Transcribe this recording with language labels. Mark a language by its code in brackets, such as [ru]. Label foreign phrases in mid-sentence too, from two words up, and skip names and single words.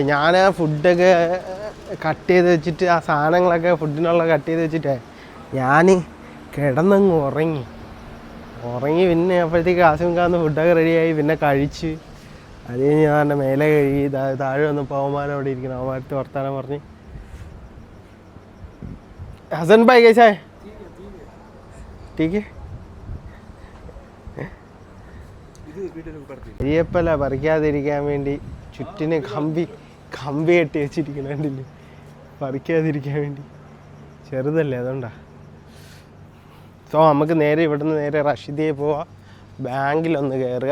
[ml] ഞാൻ ആ ഫുഡൊക്കെ കട്ട് ചെയ്ത് വെച്ചിട്ട്, ആ സാധനങ്ങളൊക്കെ ഫുഡിനുള്ള കട്ട് ചെയ്ത് വെച്ചിട്ടേ ഞാൻ കിടന്നങ്ങ് ഉറങ്ങി. പിന്നെ അപ്പോഴത്തേക്ക് ആസിംഖാന്ന് ഫുഡൊക്കെ റെഡിയായി, പിന്നെ കഴിച്ച് അത് കഴിഞ്ഞ് ഞാൻ എൻ്റെ മേലെ കഴുകി താഴെ വന്നപ്പോൾ അവന്മാർ അവിടെ ഇരിക്കണം. അവന്മാരത്തെ വർത്താനം പറഞ്ഞ്. [hi] हसन भाई कैसा है? ठीक है. [ml] കരിയപ്പല പറിക്കാതിരിക്കാൻ വേണ്ടി ചുറ്റിന് കമ്പി കെട്ടി വെച്ചിരിക്കുന്നുണ്ടില്ലേ, പറിക്കാതിരിക്കാൻ വേണ്ടി. ചെറുതല്ലേ, അതുകൊണ്ടാ. സോ നമുക്ക് നേരെ ഇവിടുന്ന് നേരെ റഷീദിയെ പോവാം, ബാങ്കിലൊന്ന് കയറുക.